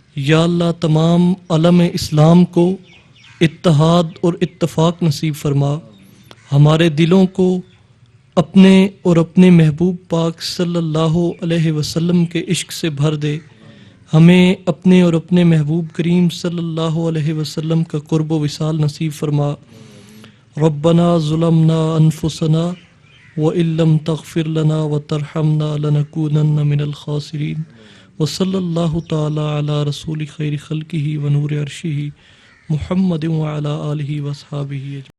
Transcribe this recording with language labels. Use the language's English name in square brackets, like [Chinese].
[Urdu] یا اللہ تمام عالم اسلام کو اتحاد اور اتفاق نصیب فرما. ہمارے دلوں کو اپنے اور اپنے محبوب پاک صلی اللہ علیہ وسلم کے عشق سے بھر دے. ہمیں اپنے اور اپنے محبوب کریم صلی اللہ علیہ وسلم کا قرب و وصال نصیب فرما. [Arabic] ربنا ظلمنا انفسنا وإن لم تغفر لنا وترحمنا لنكونن من الخاسرین. وصلی اللہ تعالی علی رسول خیر خلقہ ونور عرشہ محمد وعلی آلہ واصحابہ اجمعین.